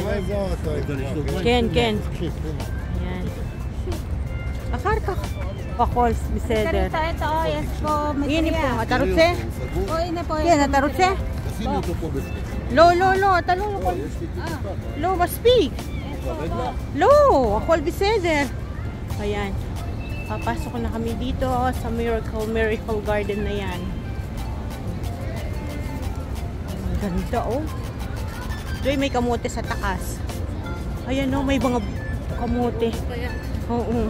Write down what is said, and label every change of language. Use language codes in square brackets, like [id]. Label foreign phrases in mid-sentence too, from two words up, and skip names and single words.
[he] כן, כן. אחר כך. בחול, בסדר. יש פה מטריה. הנה פה, אתה רוצה? הנה פה. כן, אתה רוצה? שימי אותו פה בפנים. לא, אתה לא יכול. לא, מספיק. לא, הכל בסדר. [tl] Ayan. Papasok na kami dito sa Miracle Garden na yan. Ang ganda, oh. Joy, may kamote sa takas. Ayan, oh, may mga kamote. Oo.